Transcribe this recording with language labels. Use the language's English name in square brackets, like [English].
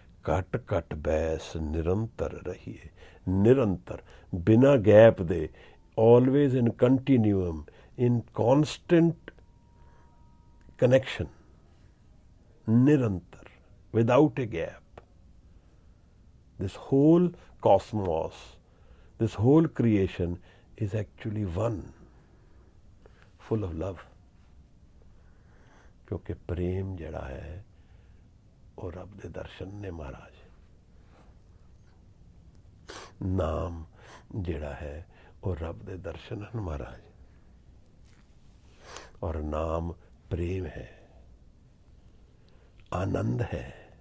[Punjabi] ਘਟ ਘਟ ਬੈਸ ਨਿਰੰਤਰ ਰਹੀਏ, ਨਿਰੰਤਰ, ਬਿਨਾਂ ਗੈਪ ਦੇ, [English] always in continuum, in constant connection, [Punjabi] ਨਿਰੰਤਰ, [English] without a gap. This whole cosmos, this whole creation is actually one, full of love. [Punjabi] ਕਿਉਂਕਿ ਪ੍ਰੇਮ ਜਿਹੜਾ ਹੈ ਉਹ ਰੱਬ ਦੇ ਦਰਸ਼ਨ ਨੇ ਮਹਾਰਾਜ। ਨਾਮ ਜਿਹੜਾ ਹੈ ਉਹ ਰੱਬ ਦੇ ਦਰਸ਼ਨ ਹਨ ਮਹਾਰਾਜ। ਔਰ ਨਾਮ ਪ੍ਰੇਮ ਹੈ, ਆਨੰਦ ਹੈ।